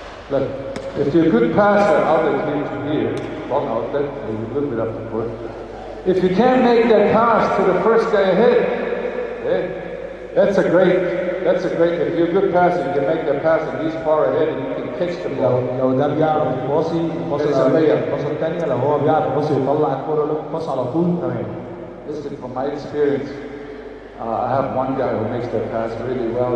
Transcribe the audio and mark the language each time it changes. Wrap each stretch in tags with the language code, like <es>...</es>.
<en>Look, if you're a good passer, outlet here to here, long outlet, maybe a little bit up the court. If you can't make that pass to the first guy ahead, okay, that's a great, if you're a good passer, you can make that pass and he's far ahead and you can catch the ball.</en> <ar>لو ده بيعرف يباصي الباصة الثانية لو هو بيعرف يباصي ويطلع الكورة له باص على طول تمام.</ar> <en>Listen, from my experience, I have one guy who makes that pass really well.</en>